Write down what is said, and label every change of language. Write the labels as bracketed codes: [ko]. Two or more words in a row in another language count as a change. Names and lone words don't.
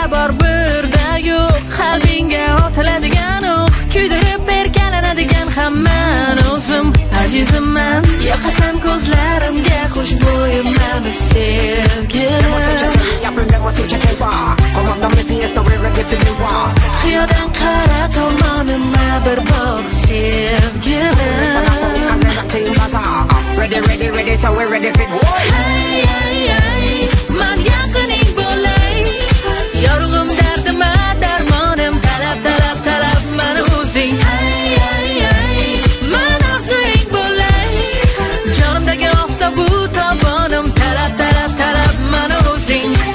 [uz] bor birda yo'q qalbingga otiladigan o'q kuydirib erkalanadigan hamman o'zim azizimman yoqasan ko'zlarimga xushbo'yim mani sevgim qiyodan qara tomonima bir boq sevgim [en] Ready, so we're ready for war. [uz] Man yaqining bo'lay yorug'im dardima darmonim talab mani o'zing man orzuing bo'lay jonimdagi oftobu tobonim talab mani o'zing